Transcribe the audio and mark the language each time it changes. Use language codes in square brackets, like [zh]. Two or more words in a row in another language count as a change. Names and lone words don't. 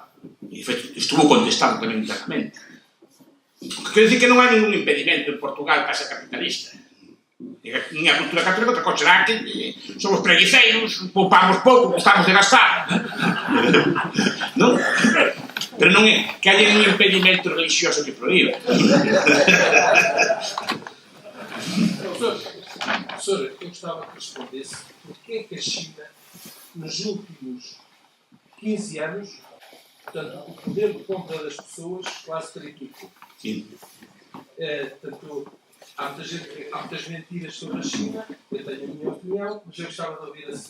[gl] E, de feito, estuvo contestado tamén internamente. O que quero dicir que non hai ningún impedimento en Portugal para ser capitalista. Nin a cultura católica, outra cosa será que somos preguiceiros, poupamos pouco, gustamos de gastar. Non? Pero non é que haya un impedimento religioso que proíba. [pt] Professor, eu gostava que respondesse porque é que a China, nos últimos 15 anos, portanto, o poder de compra das pessoas quase triplicou. Sim. Portanto, há muitas mentiras sobre a China, eu tenho a minha opinião, mas eu gostava de ouvir assim.